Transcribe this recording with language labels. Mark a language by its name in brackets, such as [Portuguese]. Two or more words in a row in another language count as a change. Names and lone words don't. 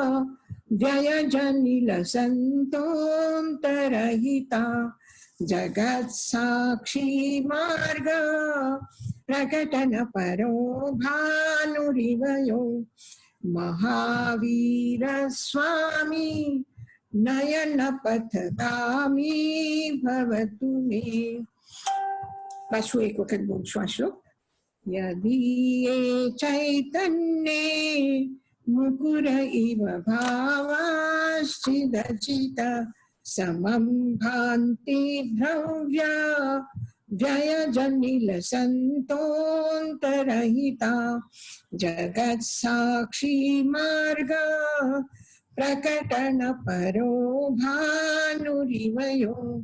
[Sanskrit] व्ययजनिलसन्तोऽन्तरहिता जगत्साक्षी मार्ग प्रकटनपरो भानुरिवयो महावीर स्वामी नयन पथगामी भवतु मे. [Gujarati] पाछું એક વખત બોલશું આ શ્લોક. [Sanskrit] यदि ये चैतन्ये मुकुर इव भावाश्चिदचित समं भान्ति द्रव्य व्ययजनिलसन्तोऽन्तरहिता जगत्साक्षी मार्ग प्रकटन परो भानुरिवयो